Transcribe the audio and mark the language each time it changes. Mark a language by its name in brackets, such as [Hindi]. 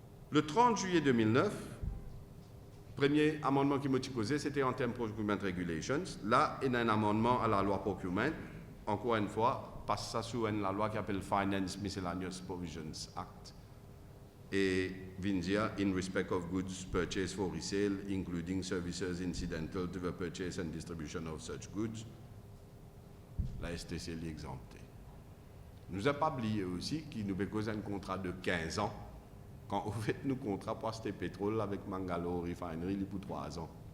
[French] Le 30 juillet 2009, premier amendement qui m'a posé, c'était en termes Procurement Regulations. Là, il y a un amendement à la loi Procurement, encore une fois, passe ça sous la loi qui s'appelle Finance Miscellaneous Provisions Act. [English] Et Vindia, in respect of goods purchased for resale, including services incidental to the purchase and distribution of such goods, [French] la STC l'est exemptée. Nous n'avons pas oublié aussi qu'il nous a un contrat de 15 ans, quand on fait nos contrats pour acheter pétrole avec Mangalore Refinery pour 3 ans.